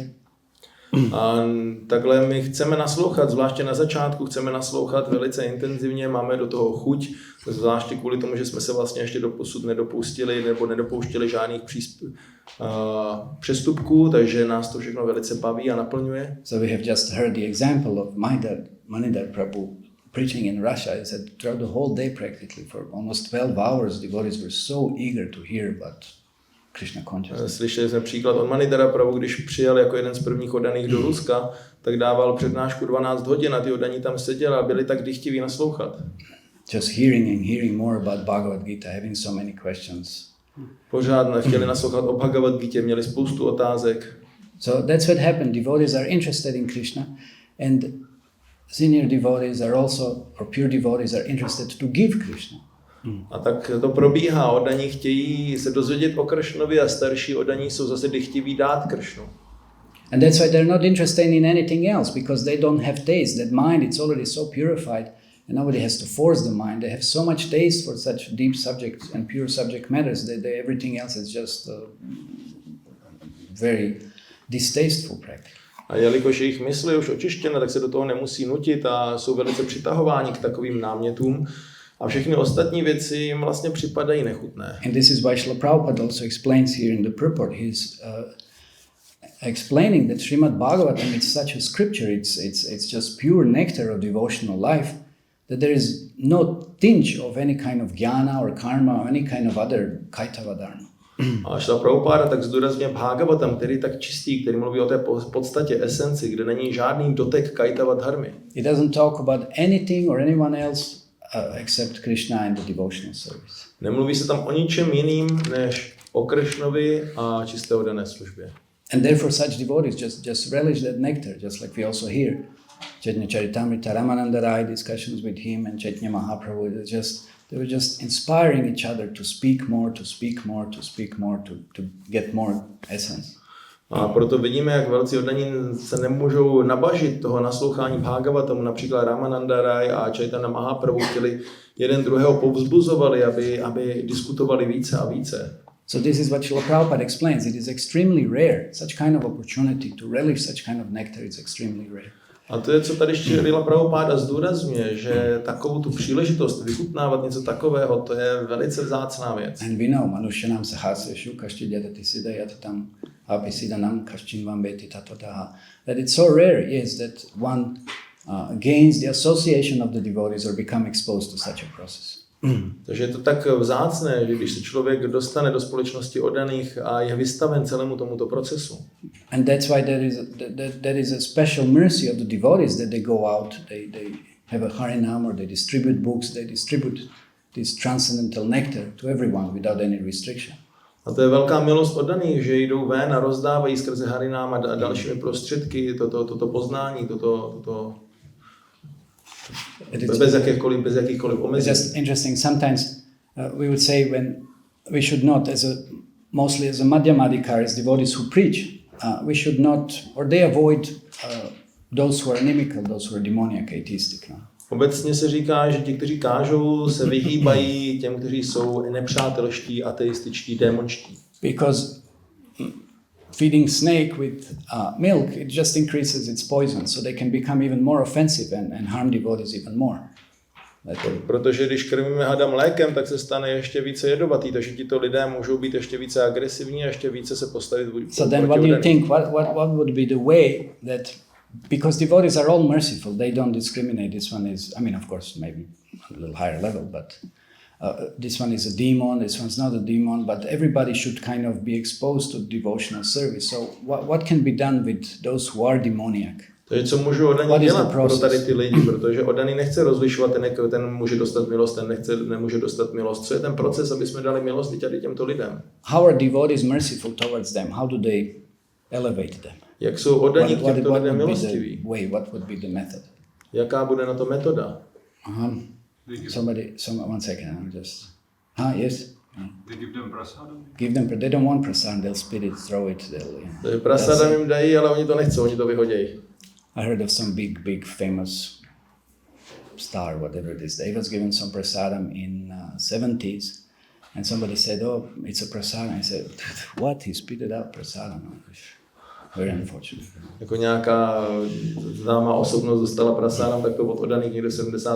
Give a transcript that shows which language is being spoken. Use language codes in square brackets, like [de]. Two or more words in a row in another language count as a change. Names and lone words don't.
[cs] A takhle my chceme naslouchat, zvláště na začátku, chceme naslouchat velice intenzivně, máme do toho chuť, zvláště kvůli tomu, že jsme se vlastně ještě doposud nedopustili nebo nedopouštěli žádných přestupků, takže nás to všechno velice baví a naplňuje. [en] So we have just heard the example of Manidhar Prabhu preaching in Russia. He said throughout the whole day practically for almost 12 hours devotees were so eager to hear about Krishna consciousness. [cs] Slyšeli jsme příklad od Manidhara Prabhu, když přijel jako jeden z prvních oddaných do Ruska, tak dával přednášku 12 hodin a ty oddaní tam seděli a byli tak dychtiví naslouchat. [en] Just hearing more about Bhágavad-gíty, having so many questions. [cs] Pořád chtěli naslouchat o Bhágavad-gítě, měli spoustu otázek. [en] So that's what happened. Devotees are interested in Krishna, and senior devotees are also, or pure devotees are interested to give Krishna. [cs] A tak to probíhá, oddaní chtějí se dozvědět o Kršnovi a starší oddaní jsou zase dychtiví dát Kršnu. [en] And that's why they're not interested in anything else, because they don't have taste. That mind, it's already so purified, and nobody has to force the mind. They have so much taste for such deep subjects and pure subject matters that everything else is just very distasteful practice. [cs] A jelikož jejich mysl je už očištěna, tak se do toho nemusí nutit a jsou velice přitahováni k takovým námětům. A všechny ostatní věci jim vlastně připadají nechutné. [en] And this is why Srila Prabhupada also explains here in the purport. He's explaining that Srimad Bhagavatam, it's such a scripture, it's just pure nectar of devotional life, that there is no tinge of any kind of jnana or karma or any kind of other [sa] kaitava dharma. [cs] A Srila Prabhupada tak zdůrazňuje Bhagavatam, který je tak čistý, který mluví o té podstatě, esenci, kde není žádný dotek [sa] kaitava dharmy. [en] It doesn't talk about anything or anyone else except Krishna and the devotional service. [cs] Nemluví se tam o ničem jiným než o Kršnovi a čisté oddané službě. [en] And therefore such devotees just relish that nectar, just like we also hear. Chaitanya Charitamrita, Ramananda Rai discussions with him and Chaitanya Mahaprabhu, they were just inspiring each other to speak more, to get more essence. [cs] A proto vidíme, jak velcí oddaní se nemůžou nabažit toho naslouchání Bhagavatamu, například Ramananda Rai a Chaitanya Mahaprabhu chtěli jeden druhého povzbuzovali, aby diskutovali více a více. [en] So this is what Srila Prabhupada explains. It is extremely rare. Such kind of opportunity to relish such kind of nectar is extremely rare. [cs] A to je, co tady Srila Prabhupada zdůrazňuje, že takovou tu příležitost vychutnávat něco takového, to je velice vzácná věc. [en] And we know, [sa] Manushanam sahasreshu kashtidyadati siddhayatatam apisidanam kashchinvam beti tatotaha. [en] That it's so rare is that one gains the association of the devotees or become exposed to such a process. [cs] Takže je to tak vzácné, že když se člověk dostane do společnosti oddaných a je vystaven celému tomuto procesu. [en] And that's why there is a special mercy of the devotees that they go out, they have a harinam or they distribute books, they distribute this transcendental nectar to everyone without any restriction. [cs] A to je velká milost oddaných, že jdou ven a rozdávají skrze harinám a dalšími prostředky toto poznání, toto bez jakýchkoliv omezení. [en] It's just interesting. Sometimes we would say when we should not, mostly as a madhyamadikaris, devotees who preach, we should not, or they avoid those who are inimical, those who are demoniac, atheistic. No? [cs] Obecně se říká, že ti, kteří kážou, se vyhýbají těm, kteří jsou nepřátelští, ateističtí, démonští. [en] Because feeding snake with milk, it just increases its poison, so they can become even more offensive and harm devotees even more. [cs] Protože když krmíme hada mlékem, tak se stane ještě více jedovatý, takže tito lidé můžou být ještě více agresivní a ještě více se postavit proti [en] So then what do you think? What would be the way that, because devotees are all merciful, they don't discriminate. This one is, I mean, of course, maybe on a little higher level, but this one is a demon, this one's not a demon, but everybody should kind of be exposed to devotional service. So what can be done with those who are demoniac? [cs] Takže co můžu Odani dělat pro tady ty lidi, protože Odani nechce rozlišovat, ten může dostat milost, ten nemůže dostat milost. Co je ten proces, aby jsme dali milost tady těmto lidem? [en] How are devotees merciful towards them? How do they elevate them? [cs] Jak jsou Odani k těmto lidem milostiví? [en] What would be the method? [cs] Jaká bude na to metoda? [en] One second, I'm just... yes? They give them prasadam? Give them, they don't want prasadam, they'll spit it, throw it. [cs] Takže prasadam jim dají, ale oni to nechcou, oni to vyhodějí. [en] I heard of some big famous star, whatever it is. They was given some prasadam in 70s, and somebody said, "Oh, it's a prasadam." I said, "What? He spit it out, prasadam." Very unfortunate. [cs] Jako nějaká známá osobnost dostala prasadam, tak to od Odaných někde v 70.